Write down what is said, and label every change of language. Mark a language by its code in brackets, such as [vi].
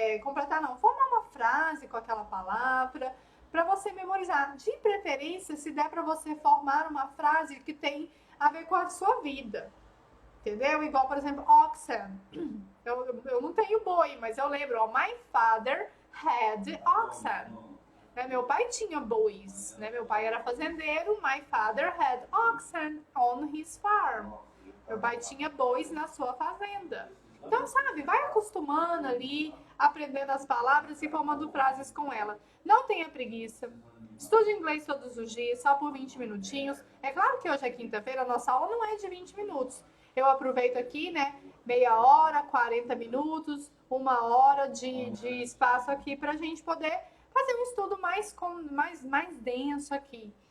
[pt] Completar não, formar uma frase com aquela palavra para você memorizar. De preferência, se der para você formar uma frase que tem a ver com a sua vida. Entendeu? Igual, por exemplo, oxen. Eu não tenho boi, mas eu lembro, ó, [en] my father had oxen. [pt] Né? Meu pai tinha bois, né? Meu pai era fazendeiro, [en] my father had oxen on his farm. [pt] Meu pai tinha bois na sua fazenda. Então, sabe, vai acostumando ali, aprendendo as palavras e formando frases com ela. Não tenha preguiça. Estude inglês todos os dias, só por 20 minutinhos. É claro que hoje é quinta-feira, a nossa aula não é de 20 minutos. Eu aproveito aqui, né, meia hora, 40 minutos, uma hora de espaço aqui pra gente poder fazer um estudo mais denso aqui.